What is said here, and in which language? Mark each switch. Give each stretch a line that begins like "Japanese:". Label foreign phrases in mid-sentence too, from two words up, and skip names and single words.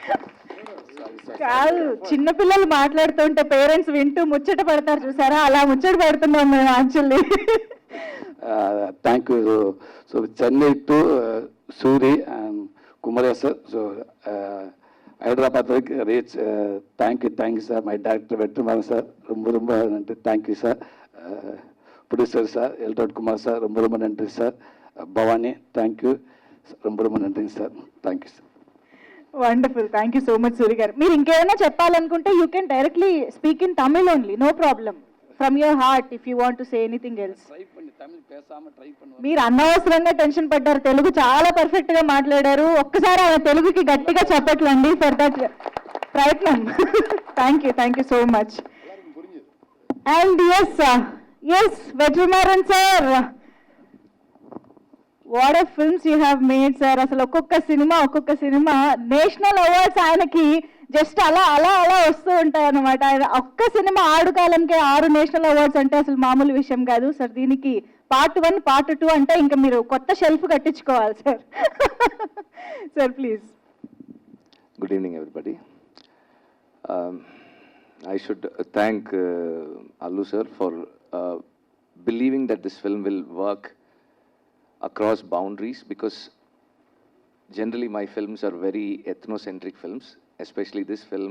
Telugu: కాదు, చిన్నపిల్లలు మాట్లాడుతుంటే పేరెంట్స్ వింటూ ముచ్చట పడతారు చూసారా, అలా ముచ్చట పడుతున్నాం మేము యాక్చువల్లీ.
English: Thank you. So Chennai to Suri and Kumar sir.
Telugu: సో హైదరాబాద్ వరకు రీచ్.
English: Thank you sir. My director Vetrimaaran sir,
Tamil: ரொம்ப நன்றி.
English: Thank you sir. Producer sir Eltod Kumar sir,
Tamil: ரொம்ப நன்றி సార్.
English: Bhavani, thank you,
Tamil: ரொம்ப நன்றி సార్.
English: Thank you sir. Wonderful. Thank you so much Suri garu.
Telugu: మీరు ఇంకేమైనా చెప్పాలనుకుంటే
English: you can directly speak in Tamil only, no problem, From your heart if you want to say anything else.
Telugu: మీరు అనవసరంగా టెన్షన్ పడ్డారు, తెలుగు చాలా పర్ఫెక్ట్ గా మాట్లాడారు. ఒక్కసారి ఆయన తెలుగుకి గట్టిగా చెప్పట్లండి
English: for that
Telugu: ప్రయత్నం.
English: Thank you so much. And S Vetrimaaran sir, What of films you have made sir.
Telugu: అసలు ఒక్కొక్క సినిమా
English: national awards
Telugu: ఆయనకి జస్ట్ అలా వస్తూ ఉంటాయి అన్నమాట. ఆయన ఒక్క సినిమా ఆడుకాలంకే 6
English: national awards
Telugu: అంటే అసలు మామూలు విషయం కాదు సార్. దీనికి Part 1, Part 2 అంటే ఇంకా మీరు కొత్త షెల్ఫ్ కట్టించుకోవాలి సార్.
English: Sir please. Good evening, everybody. I should thank Allu sir for believing that this film will work across boundaries, because generally my films are very ethnocentric films, especially this film.